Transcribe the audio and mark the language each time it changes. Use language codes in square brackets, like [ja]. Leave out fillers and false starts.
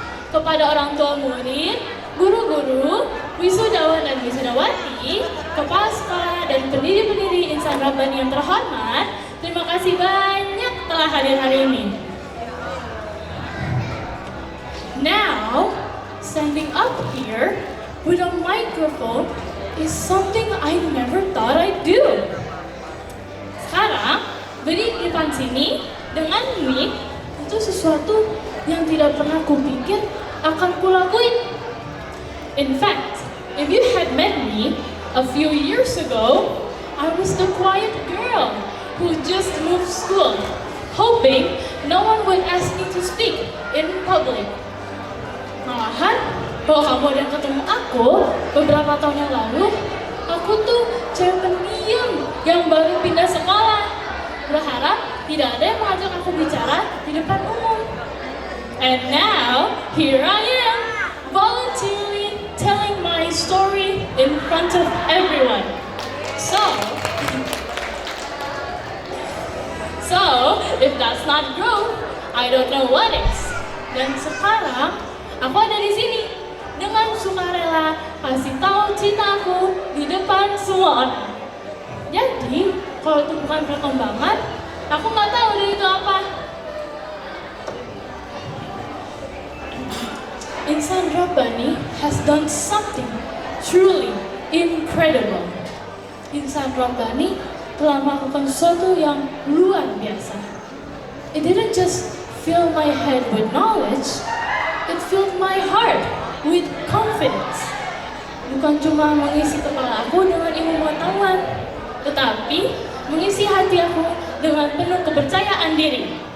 [id] Kepada orang tua murid, guru-guru, wisudawan dan wisudawati, kepala sekolah dan pendiri-pendiri Insan Rabbani yang terhormat, terima kasih banyak telah hadir hari ini. [en] Now, standing up here with a microphone is something I never thought I'd do. [id] Sekarang, berdiri di depan sini dengan mic itu sesuatu yang tidak pernah kupikir akan kulakuin. [en] In fact, if you had met me a few years ago, I was the quiet girl who just moved school, hoping no one would ask me to speak in public. [id] Malahan, kalau kamu ada yang ketemu aku beberapa tahun yang lalu, aku tuh cewek pendiam yang baru pindah sekolah. Berharap tidak ada yang mengajak aku bicara di depan umum. [en] And now, here I am, voluntarily telling my story in front of everyone. So, if that's not growth, I don't know what is. [id] Dan sekarang, aku ada di sini dengan sukarela kasih tahu cinta aku di depan semua orang. Jadi, kalau itu bukan perkembangan, aku nggak tahu dari itu apa. [en] Insan Rabbani has done something truly incredible. [id] Insan Rabbani telah melakukan sesuatu yang luar biasa. [en] It didn't just fill my head with knowledge, it filled my heart with confidence. [id] Bukan cuma mengisi kepala aku dengan ilmu pengetahuan, tetapi mengisi hati aku dengan penuh kepercayaan diri.